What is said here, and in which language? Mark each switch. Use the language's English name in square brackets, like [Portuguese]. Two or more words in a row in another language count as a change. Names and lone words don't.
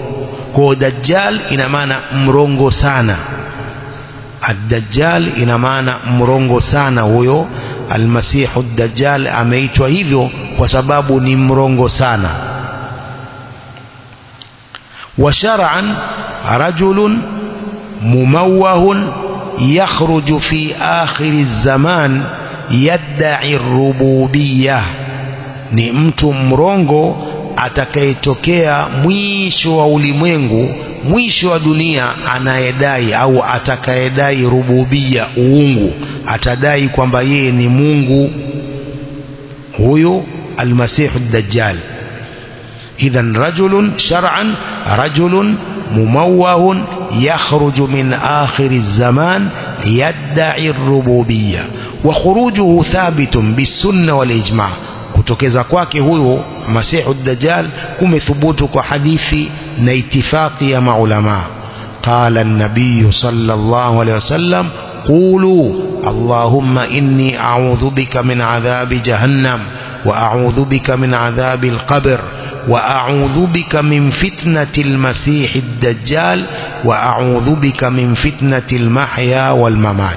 [Swahili] Kwa dajjal ina maana mrongo sana. Ad-dajjal ina maana mrongo sana. Huyo [Arabic] المسيح الدجال [Swahili] ameitwa hivyo kwa sababu ni mrongo sana. [Arabic] وشرعا رجل مموه يخرج في آخر الزمان يدعي الربوبية, [Swahili] ni mtu mrongo atakayetokea mwisho wa ulimwengu, mwisho wa dunia, anayedai au atakayedai rububia, uungu, atadai kwamba yeye ni Mungu, huyo [Arabic] المسيح الدجال. إذن رجل شرعا رجل مموه يخرج من آخر الزمان يدعي الربوبية وخروجه ثابت بالسنة والإجماع'. [Swahili] kutokeza kwake huyo [Arabic] مسيح الدجال [Swahili] kumethubutu kwa hadithi na itifaqi ya maulama. [Arabic] قال النبي صلى الله عليه وسلم قولوا اللهم إني أعوذ بك من عذاب جهنم وأعوذ بك من عذاب القبر وأعوذ بك من فتنة المسيح الدجال وأعوذ بك من فتنة المحيا والممات.